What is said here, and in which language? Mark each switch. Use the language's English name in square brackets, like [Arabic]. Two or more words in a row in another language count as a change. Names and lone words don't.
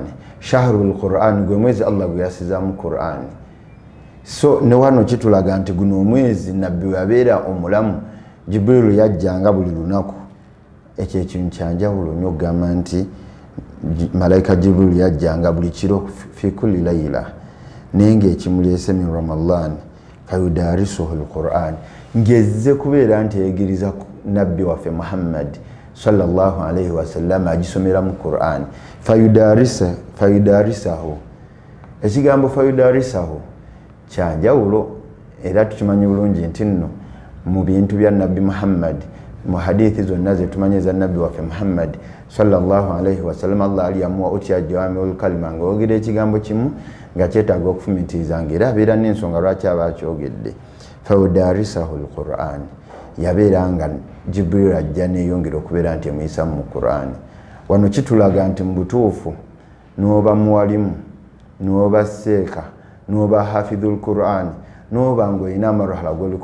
[Arabic] Shahrul Qur'an [Ganda] gwe mwezi Allah gwe yasizaamu Qur'an. So ne wano kitulaga nti guno omwezi nabbi yabeera omulamu, Jibril yajjanga buli lunaku. Ekyo ekintu kyanjawulo nnyo okugamba nti malaika Jibril yajjanga buli kiro [Arabic] fi kulli layla, [Ganda] naye ng'ekimuleese [Arabic] min Ramadan fayudarisuhu al-Qur'an, [Ganda] ngezze kubeera nti yayigiriza nabbi waffe Muhammad [Arabic] sallallahu alaihi wasallam [Ganda] agisomera mu Qur'an. Fayudarisahu, ekigambo fayudarisahu kyanjawulo, era tukimanyi bulungi nti nno mu bintu bya nabbi Muhammad, mu hadithi zonna ze tumanyi za nabbi waffe Muhammad [Arabic] sallallahu alaihi wasallam, [Ganda] Allah ali yamuwa otya [Arabic] jawamiul kalima, [Ganda] ng'oyogera ekigambo kimu nga kyetaaga okufumitiriza, ng'era abeera n'ensonga lwaki aba akyogedde. [Arabic] Fayudarisahu al-Qur'an, [Ganda] yabeera nga Jibril ajja neeyongera okubeera nti emuyisa mu Qur'an. Wano kitulaga nti mu butuufu n'oba muwalimu, n'oba seeka, n'oba [Arabic] hafidhul Qur'an, [Ganda] n'oba ng'olina amarhala g'oliko